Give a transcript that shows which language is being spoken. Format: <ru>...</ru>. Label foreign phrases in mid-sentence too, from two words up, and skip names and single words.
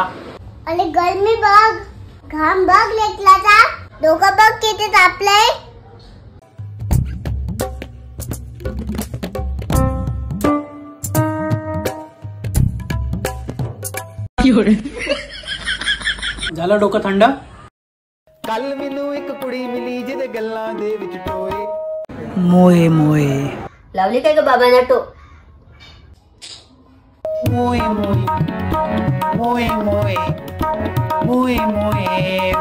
<mr>अरे गर्मी बघ, घाम बघ लेकलाचा, डोकं बघ किती तापलंय. झालं डोकं थंड?</mr> <pa>ਕੱਲ ਮੈਨੂੰ ਇੱਕ ਕੁੜੀ ਮਿਲੀ ਜਿਹਦੇ ਗੱਲਾਂ ਦੇ ਵਿੱਚ ਟੋਏ मोये मोये</pa> <mr>लावली काय ग बाबांना टो? मोये मोये मोये मोये मोये मोये</mr>